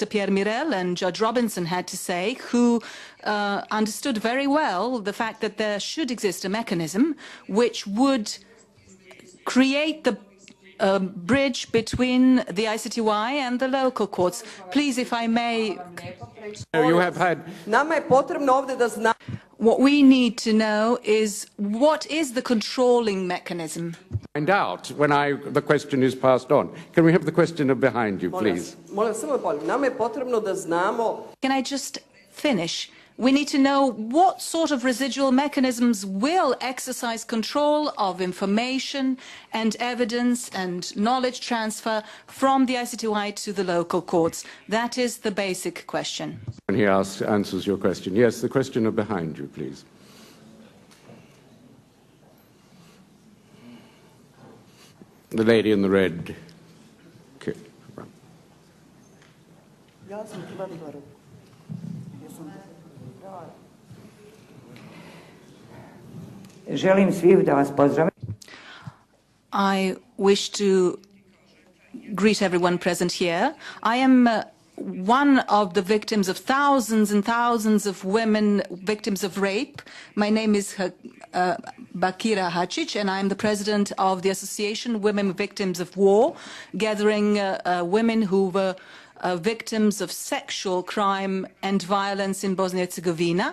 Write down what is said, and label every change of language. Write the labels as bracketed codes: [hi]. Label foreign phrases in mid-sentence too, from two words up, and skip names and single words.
[en] Pierre Mirel and Judge Robinson had to say, who understood very well the fact that there should exist a mechanism which would create the bridge between the ICTY and the local courts. Please, if I may. You have had. [bs] Nama je potrebno ovdje da znamo. [en] What we need to know is what is the controlling mechanism. Find out when the question is passed on. Can we have the questioner behind you, please? [bs] Molim, samo da polim. Nama je potrebno da znamo. [en] Can I just finish? We need to know what sort of residual mechanisms will exercise control of information and evidence and knowledge transfer from the ICTY to the local courts. That is the basic question. When he answers your question. Yes, the questioner behind you, please. The lady in the red. Okay. [bs] Želim svih da vas pozdravim. [en] I wish to greet everyone present here. I am one of the victims of thousands and thousands of women victims of rape. My name is Bakira Hačić, and I am the president of the Association Women Victims of War, gathering women who were victims of sexual crime and violence in Bosnia and Herzegovina.